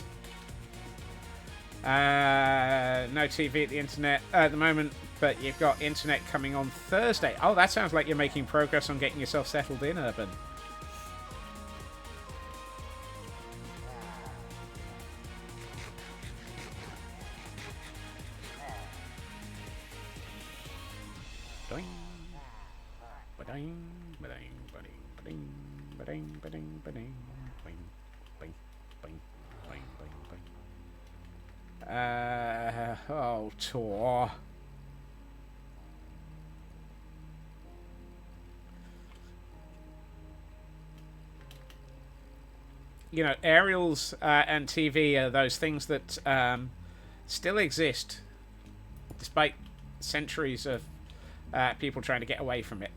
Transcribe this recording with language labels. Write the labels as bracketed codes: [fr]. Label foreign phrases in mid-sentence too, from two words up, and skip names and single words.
[en] No TV at the internet at the moment, but you've got internet coming on Thursday. Oh, that sounds like you're making progress on getting yourself settled in, Urban. Doing. Ba-ding, ba-ding, ba-ding, ba-ding. Ba-ding, ba-ding, ba-ding, bing, bing, bing, bing, bing, bing. Oh, Tor. You know, aerials and TV are those things that still exist, despite centuries of people trying to get away from it.